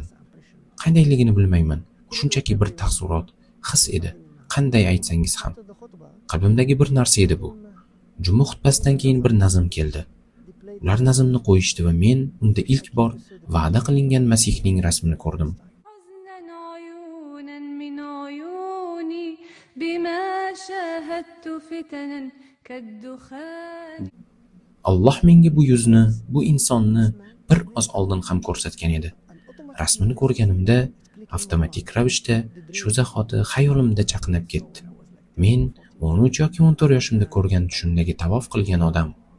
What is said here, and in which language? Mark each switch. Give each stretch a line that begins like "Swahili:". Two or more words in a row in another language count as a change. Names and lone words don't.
Uzbek: Qandayligini bilmayman. Shunchaki bir taassurot, his edi. Qanday aytsangiz ham. Qalbimdagi bir narsa edi bu. Juma xutbasidan keyin bir nazm keldi. Ular nazmni qo'yishdi va men unda ilk bor va'da qilingan Masihning rasmini ko'rdim.
Arabic: حزنا عيونا من عيوني بما شاهدت فتنا كالدخان.
Uzbek: Alloh menga bu yuzni, bu insonni bir oz oldin ham ko'rsatgan edi. Rasmini ko'rganimda avtomatik ravishda shu zahoti xayolimda chaqnab ketdi. Men 13 yoki 14 yoshimda ko'rgan tushimdagi tavof qilgan odam.